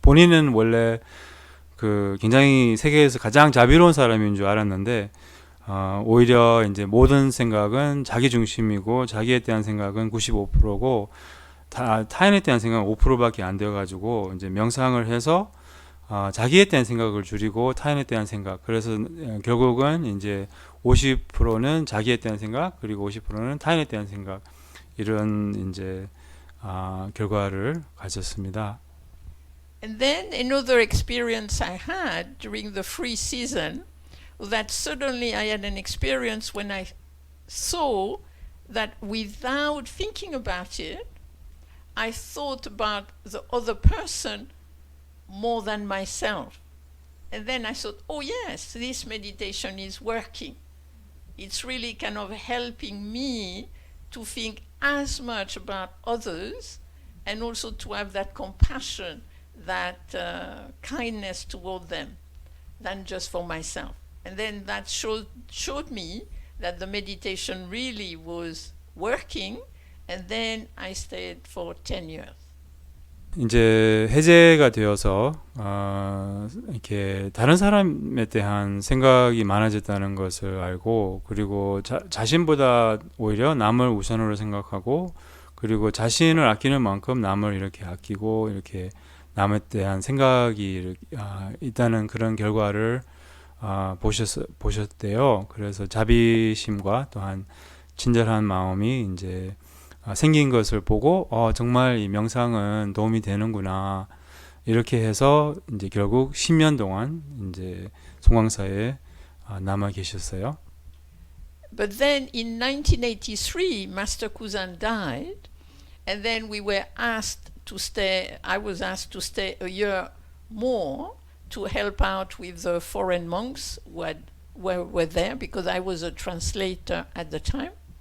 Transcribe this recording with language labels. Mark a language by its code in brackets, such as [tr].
[ko] 본인은 원래 그 굉장히 세계에서 가장 자비로운 사람인 줄 알았는데 오히려 이제 모든 생각은 자기 중심이고 자기에 대한 생각은 95%고 타인에 대한 생각은 5%밖에 안 되어 가지고 이제 명상을 해서 자기에 대한 생각을 줄이고 타인에 대한 생각. 그래서 결국은 이제 50%는 자기에 대한 생각, 그리고 50%는 타인에 대한 생각. 이런 이제 결과를 가졌습니다. [en] And then another experience I had during the free season was that suddenly I had an experience when I saw that without thinking about it, I thought about the other person more than myself. And then I thought, oh yes, this meditation is working. It's really kind of helping me to think as much about others and also to have that compassion that kindness toward them than just for myself. And then that showed me that the meditation really was working, and then I stayed for 10 years. [ko] 이제 해제가 되어서 이렇게 다른 사람에 대한 생각이 많아졌다는 것을 알고, 그리고 자신보다 오히려 남을 우선으로 생각하고, 그리고 자신을 아끼는 만큼 남을 이렇게 아끼고, 이렇게 남에 대한 생각이 있다는 그런 결과를 보셨대요. 그래서 자비심과 또한 친절한 마음이 이제 생긴 것을 보고 정말 이 명상은 도움이 되는구나, 이렇게 해서 이제 결국 10년 동안 이제 송광사에 남아 계셨어요. [en] But then in 1983, Master Kusan died, and then we were asked to stay. I was asked to stay a year more to help out with the foreign monks who were there, because I was a translator at the time.